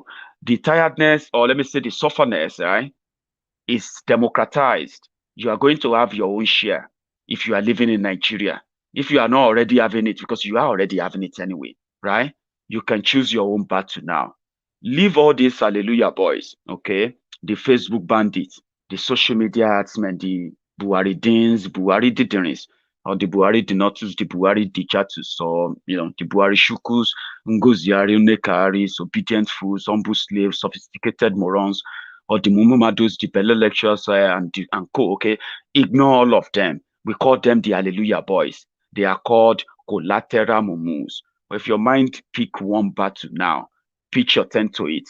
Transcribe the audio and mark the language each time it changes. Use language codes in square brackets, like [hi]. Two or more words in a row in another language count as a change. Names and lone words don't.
[en] The tiredness, or let me say the sufferness, is democratized. You are going to have your own share if you are living in Nigeria. If you are not already having it, because you are already having it anyway, right? You can choose your own battle now. Leave all these hallelujah boys, okay? The Facebook bandits, the social media herdsmen, the Buhari Deans, Buhari Diderins, or the Buhari Denotus, the Buhari Dichatus, or the Buhari Shukus, Ngoziari, Nekaris, obedient fools, humble slaves, sophisticated morons, or the Mumumados, the Bella lecturers, and co, okay? Ignore all of them. We call them the hallelujah boys. They are called collateral mumus. But if your mind pick one battle now, pitch your tent to it.